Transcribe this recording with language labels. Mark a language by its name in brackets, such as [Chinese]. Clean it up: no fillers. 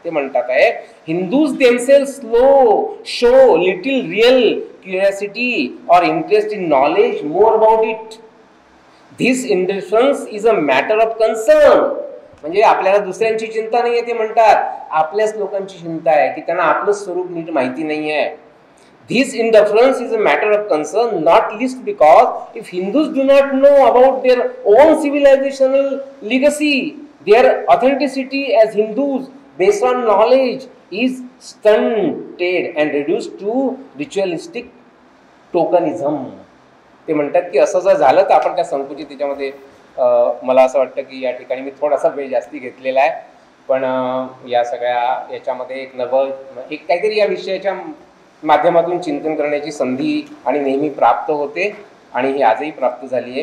[English] ते म्हणतात आहे, Hindus themselves show little real curiosity और interest in knowledge more about it. This indifference is a matter of concern. [Marathi] म्हणजे आपल्याला दुसऱ्यांची चिंता नाही आहे, ते म्हणतात आपल्याच लोकांची चिंता आहे की त्यांना आपलं स्वरूप नीट माहिती नाही आहे. [English] This indifference is a matter of concern, not least because if Hindus do not know about their own civilizational legacy, their authenticity as Hindus based on knowledge is stunted and reduced to ritualistic tokenism. [Marathi] ते म्हणतात की असं जर झालं तर आपण त्या संकुचित त्याच्यामध्ये मला असं वाटतं की या ठिकाणी मी थोडासा वेळ जास्ती घेतलेला आहे, पण या सगळ्या याच्यामध्ये एक काहीतरी या विषयाच्या माध्यमातून चिंतन करण्याची संधी आणि नेहमी प्राप्त होते आणि ही आजही प्राप्त झाली आहे.